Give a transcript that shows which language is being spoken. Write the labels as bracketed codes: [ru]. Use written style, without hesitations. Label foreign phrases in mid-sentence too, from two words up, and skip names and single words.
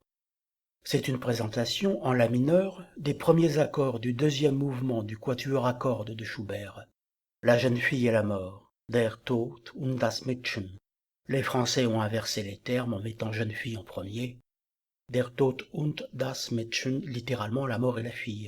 [fr] C'est une présentation en la mineur des premiers accords du deuxième mouvement du quatuor à cordes de Schubert. La jeune fille et la mort, [de] Der Tod und das Mädchen. [fr] Les Français ont inversé les termes en mettant jeune fille en premier. [de] Der Tod und das Mädchen, [fr] littéralement la mort et la fille.